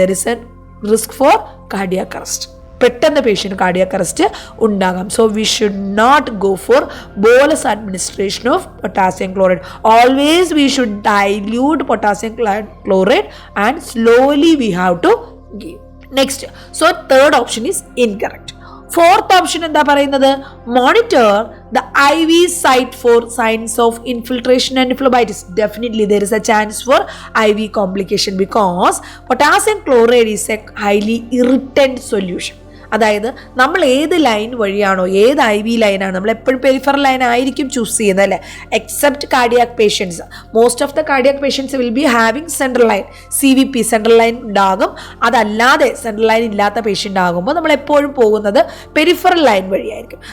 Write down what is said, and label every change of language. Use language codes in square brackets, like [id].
[en] There is a risk for cardiac arrest. [ml] പെട്ടെന്ന് patient cardiac arrest ഉണ്ടാകാം. [en] So we should not go for bolus administration of potassium chloride. Always we should dilute potassium chloride and slowly we have to give. Next, so third option is incorrect. [ml] Fourth option എന്താ പറയുന്നത്? [en] Monitor the IV site for signs of infiltration and phlebitis. Definitely there is a chance for IV complication because potassium chloride is a highly irritant solution. [ml] അതായത് നമ്മൾ ഏത് line വഴിയാണോ, ഏത് IV ലൈനാണ്, നമ്മൾ എപ്പോഴും peripheral line ആയിരിക്കും ചൂസ് ചെയ്യുന്നത് അല്ലേ, except cardiac patients. [en] most of the cardiac patients will be having central line, [ml] CVP central line ഉണ്ടാകും. അതല്ലാതെ സെൻട്രൽ ലൈൻ ഇല്ലാത്ത പേഷ്യൻ്റ് ആകുമ്പോൾ നമ്മൾ എപ്പോഴും പോകുന്നത് പെരിഫറൽ ലൈൻ വഴിയായിരിക്കും.